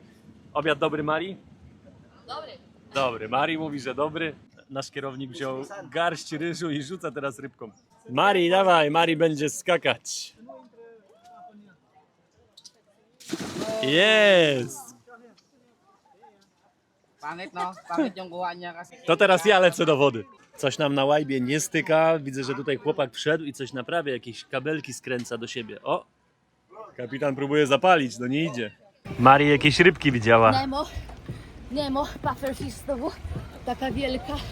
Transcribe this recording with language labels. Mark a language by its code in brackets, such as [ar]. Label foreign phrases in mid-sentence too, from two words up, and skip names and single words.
[pl] Obiad dobry, Mari? Dobry. Dobry. Mari mówi, że dobry. Nasz kierownik wziął garść ryżu i rzuca teraz rybką. Mari, dawaj, Mari będzie skakać. Jest! [tl] Pangit no, pangit yung kuha niya kasi. [pl] To teraz ja lecę do wody. Coś nam na łajbie nie styka. Widzę, że tutaj chłopak wszedł i coś naprawia. Jakieś kabelki skręca do siebie. O! Kapitan próbuje zapalić, no nie idzie. Mari jakieś rybki widziała. Nemo, pufferfish znowu, taka wielka.